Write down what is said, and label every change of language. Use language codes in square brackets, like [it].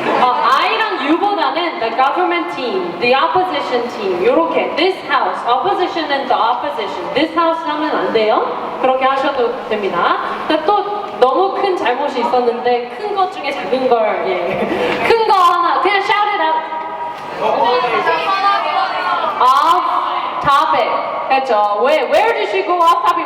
[en] I랑 U보다는 the government team, the opposition team, [ko] 요렇게 [en] this house, opposition and the opposition, this house [ko] 하면 안 돼요. 그렇게 하셔도 됩니다. 근데 또 너무 큰 잘못이 있었는데 큰 것 중에 작은 걸, 큰 거 하나, 그냥 [en] shout it out. Off topic [ko] 했죠. [en] Where did she go off topic?